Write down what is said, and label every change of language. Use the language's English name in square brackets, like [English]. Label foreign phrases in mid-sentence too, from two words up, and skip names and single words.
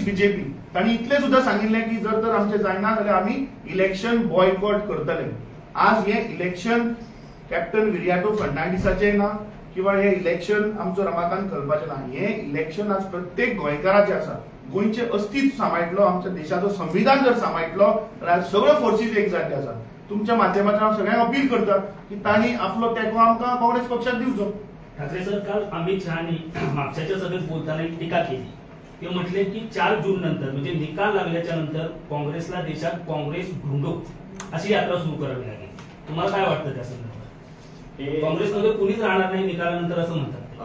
[Konkani] बीजेपी तांणी इतलें सुद्धा सांगिल्लें की जर तर आमचें जायना जाल्यार आमी [English] election boycott [Konkani] करतले आज हे इलेक्शन कॅप्टन विरियाटो फर्नांडिसाचें ना किंवा हे इलेक्शन आमचो रमाकांत कलपाचें ना हे इलेक्शन आज प्रत्येक गोंयकाराचें आसा गोंयचें अस्तित्व सांबाळटलो आमच्या देशाचो संविधान जर सांबाळटलो जाल्यार सगळ्यो फोर्सीस एक जाल्ले आसा तुमच्या माध्यमांतल्यान हांव सगळ्यांक अपील करता की तांणी आपलो तेंको आमकां काँग्रेस पक्षाक दिवचो. [Marathi] ठाकरे सर, काल अमित शहानी मागच्या सभेत बोलताना एक टीका केली. ते म्हटले की 4 जून नंतर म्हणजे निकाल लागल्याच्या नंतर काँग्रेसला देशात काँग्रेस ढूंढो अशी यात्रा सुरू करावी लागेल. तुम्हाला काय वाटतं त्या संदर्भात? काँग्रेसमध्ये कुणीच राहणार नाही निकालानंतर असं म्हणतात.